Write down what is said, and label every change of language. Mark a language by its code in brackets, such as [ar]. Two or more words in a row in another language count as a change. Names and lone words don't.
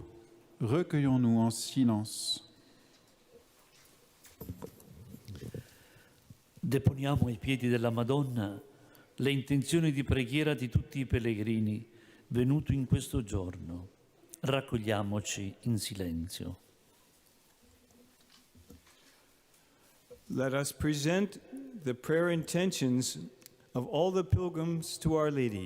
[fr] Recueillons-nous en silence. [it] Deponiamo ai piedi della Madonna le intenzioni di preghiera di tutti i pellegrini venuti in questo giorno. Raccogliamoci in silenzio. [en] Let us present the prayer intentions of all the pilgrims to Our Lady.